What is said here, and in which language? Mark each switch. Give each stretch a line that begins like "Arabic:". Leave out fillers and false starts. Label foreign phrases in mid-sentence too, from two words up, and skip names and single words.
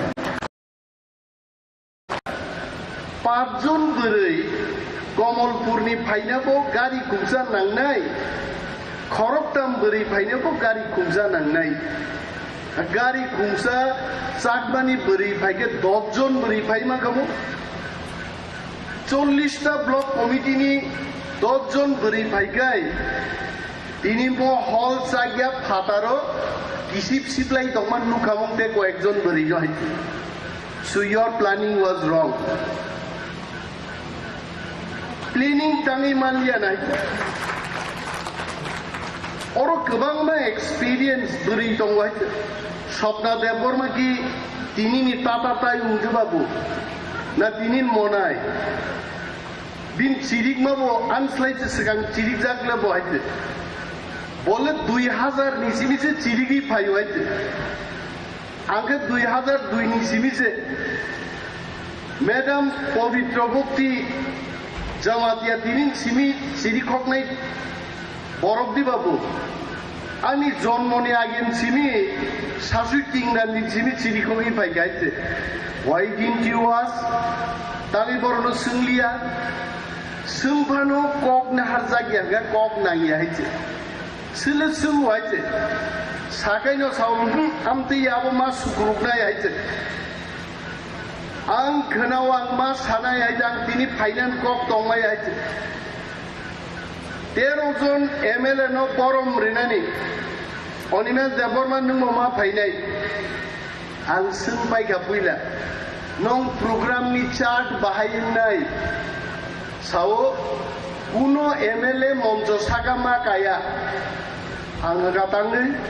Kok Borok: पाँचजन बोरै कमलपुरनि फाइनाबो गारि गुमजा नांनाय खरकदाम बोरै फाइनाबो गारि गुमजा नांनाय गारि गुमजा चाकमानि बोरै फाइके 10 जन बोरै फाइमा गमो 40टा ब्लक कमिटिनि 10 जन बोरै फाइगाय दिनै म हल जागिया फाटारो किसिप सिप्लाइ दमान नुखामं ते कयेकजन बोरै जय
English: so your planning was wrong planning
Kok Borok: tangi malia nai oro गोबां मा एक्सपीरियंस बोरै दं वाइ सपना देबरमा कि तिनिनि टाटा टाइ उजबाबो ना तिनिन मनाय बिन चिरिक माबो आनस्लाइसे सिगां चिरिक जागले बहायते बोले 2000 निसिमिसे चिरिगि फायो हायते आंके 2002 निसिमिसे मैडम पवित्र भक्ति जमातिया तिनिन सिमि चिरिक हकनाय बरफ दिबाबो आंनि जन्मनि आगेन सिमि सासुइ तिंनानि सिमि चिरिखौ इफाय गायते
English: why didn't you ask
Kok Borok: तांगि बरनो सोंलिया सोंफानो कक ना हारजागिया गा कक नागिया हायते सिले सों हायते साखायनो साव आमते याबो मा सुग्रुबनाय हायते आं खोनाव आं मा सानाय हायते आं तिनि फाइनान्स कक दंमाय हायते 13 जन MLA नो बरम रिनानि अनिमेल देबरमा नों मा फाइनाय आं सोंबाय गाबुइला नों प्रग्रामनि चार्ट बाहायनाय सावो कुनो MLA मन्च सागामा काया आं गातांगै